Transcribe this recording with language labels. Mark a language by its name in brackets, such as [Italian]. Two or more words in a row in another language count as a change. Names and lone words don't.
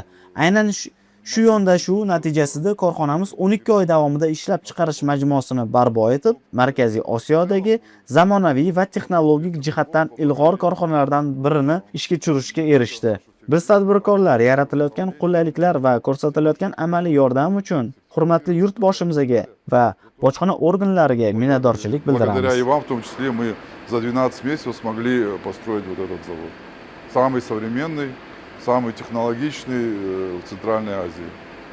[Uzbek] Aynan shu yondashuv natijasida korxonamiz 12 oy davomida ishlab chiqarish majmuasini barpo etib, Markaziy Osiyodagi zamonaviy va texnologik jihatdan ilg'or korxonalardan birini ishga tushirishga erishdi. Biz tadbirkorlar yaratilayotgan qulayliklar va ko'rsatilayotgan amaliy yordam uchun hurmatli yurtboshimizga va bojxona organlariga minnatdorchilik bildiramiz. [Russian] Благодаря и вам, в том числе, мы за 12 месяцев смогли построить вот этот завод. Самый современный, самый технологичный в Центральной Азии.